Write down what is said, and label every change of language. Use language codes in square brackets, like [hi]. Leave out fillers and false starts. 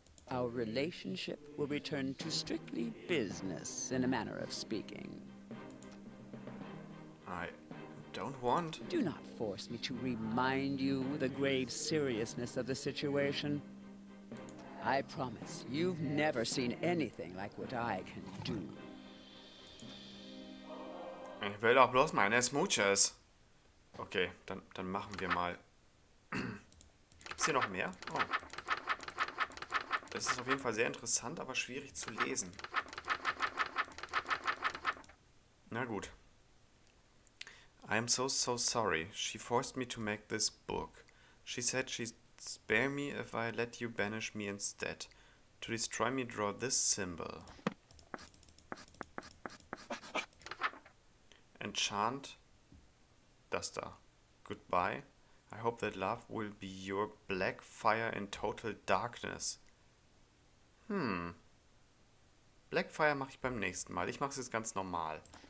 [en] Our relationship will return to strictly business, in a manner of speaking. I don't want. Do not force me to remind you the grave seriousness of the situation. I promise you've never seen anything like what I can do. [de] Ich will doch bloß meine Smooches. Okay, dann machen wir mal. Gibt's hier noch mehr? Oh. Das ist auf jeden Fall sehr interessant, aber schwierig zu lesen. Na gut. [en] I'm so sorry. She forced me to make this book. She said she'd spare me if I let you banish me instead. To destroy me, draw this symbol. Enchant. [de] Das da. [en] Goodbye. I hope that love will be your black fire in total darkness. [de] Black Fire mache ich beim nächsten Mal. Ich mache es jetzt ganz normal.